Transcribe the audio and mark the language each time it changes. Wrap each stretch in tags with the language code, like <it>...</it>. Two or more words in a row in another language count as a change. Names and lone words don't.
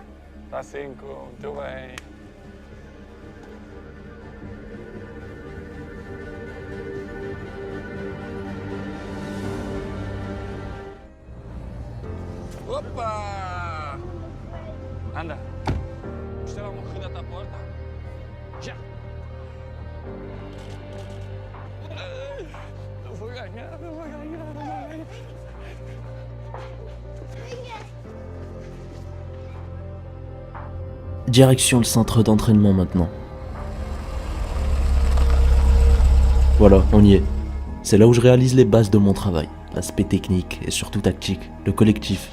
<pt>Tá 5, muito bem. Opa! Anda. Isto era uma corrida à porta. Já! Eu vou ganhar, eu vou ganhar, eu vou ganhar.</pt> <fr>Direction le centre d'entraînement maintenant. Voilà, on y est. C'est là où je réalise les bases de mon travail. L'aspect technique et surtout tactique, le collectif.</fr>